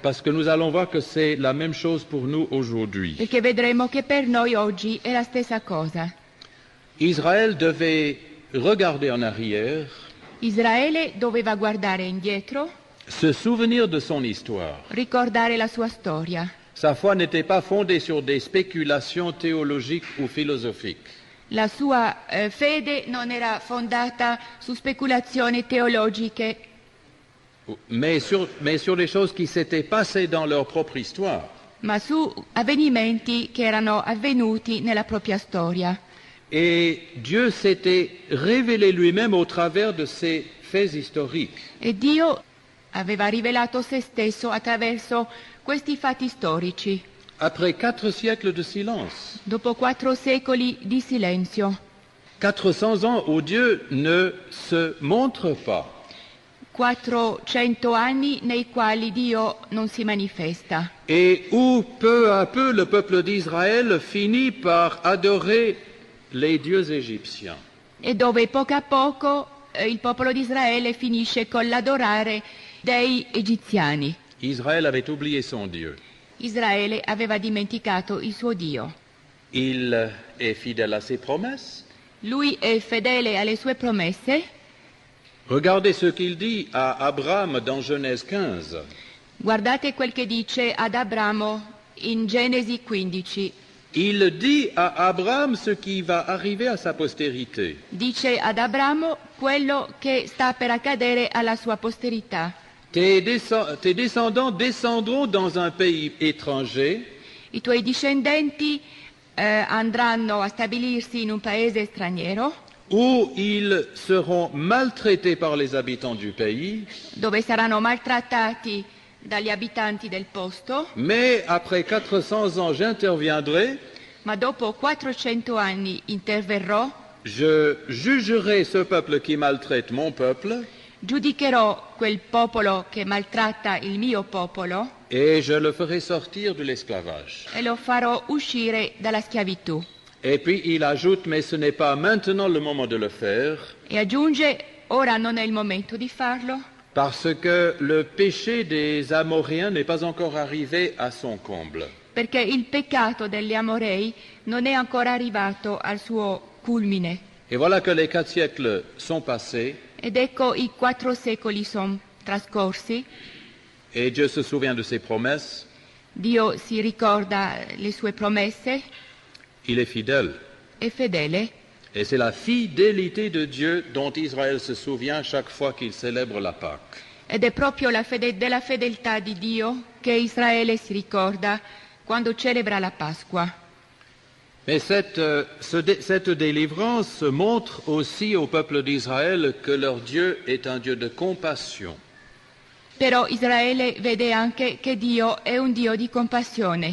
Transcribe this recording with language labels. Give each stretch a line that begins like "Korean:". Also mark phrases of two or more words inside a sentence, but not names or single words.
French: parce que nous allons voir que c'est la même chose pour nous aujourd'hui.
Italian: perché vedremo che per noi oggi è la stessa cosa.
French: Israël devait regarder en arrière,
Italian: Israele doveva guardare indietro,
French: se souvenir de son histoire.
Italian: ricordare la sua storia.
French: Sa foi n'était pas fondée sur des spéculations théologiques ou philosophiques.
Italian: La sua fede non era fondata su speculazioni teologiche,
French: Mais sur des choses qui s'étaient passées dans leur propre histoire.
Italian: ma su avvenimenti che erano avvenuti nella propria storia.
French: Et Dieu s'était révélé lui-même au travers de ces faits historiques.
Italian: E Dio aveva rivelato se stesso attraverso questi fatti storici,
French: Après 4 siècles de silence,
Italian: dopo 4 secoli di silenzio,
French: 400 ans où Dieu ne se montre pas.
Italian: 400 anni nei quali Dio non si manifesta
French: Et où peu à peu le peuple d'Israël finit par adorer les dieux égyptiens.
Italian: e dove poco a poco il popolo di Israele finisce con l'adorare dei egiziani.
French: Israël avait oublié son Dieu.
Italian: Israele aveva dimenticato il suo Dio.
French: Il est fidèle à ses promesses.
Italian: Lui è fedele alle sue promesse.
French: Regardez ce qu'il dit à Abraham dans Genèse 15.
Italian: Guardate quel che dice ad Abramo in Genesi 15.
French: Il dit à Abraham ce qui va arriver à sa postérité.
Italian: Dice ad Abramo quello che sta per accadere alla sua posterità.
French: Tes descendants descendront dans un pays étranger
Italian: I tuoi discendenti andranno a stabilirsi in un paese straniero,
French: où ils seront maltraités par les habitants du pays,
Italian: dove saranno maltrattati dagli abitanti del posto,
French: mais après 400 ans j'interviendrai,
Italian: ma dopo 400 anni interverrò,
French: je jugerai ce peuple qui maltraite mon peuple
Italian: giudicherò quel popolo che maltratta il mio popolo
French: et je le ferai sortir de l'esclavage.
Italian: e lo farò uscire dalla schiavitù.
French: Et puis il ajoute, mais ce n'est pas maintenant le moment de le faire,
Italian: E aggiunge, ora non è il momento di farlo,
French: parce que le péché des Amoréens n'est pas encore arrivé à son comble.
Italian: perché il peccato degli Amorei non è ancora arrivato al suo culmine.
French: Et voilà que les 4 siècles sont passés
Italian: Ed ecco i 4 secoli sono trascorsi,
French: et Dieu se souvient de ses promesses.
Italian: Dio si ricorda le sue promesse,
French: Il est fidèle.
Italian: è fedele,
French: Et c'est la fidélité de Dieu dont Israël se souvient chaque fois qu'il célèbre la Pâque.
Italian: ed è proprio della fedeltà di Dio che Israele si ricorda quando celebra la Pasqua.
French: Mais cette délivrance montre aussi au peuple d'Israël que leur Dieu est un Dieu de compassion.
Italian: Però Israele vede anche che Dio è un Dio di compassione.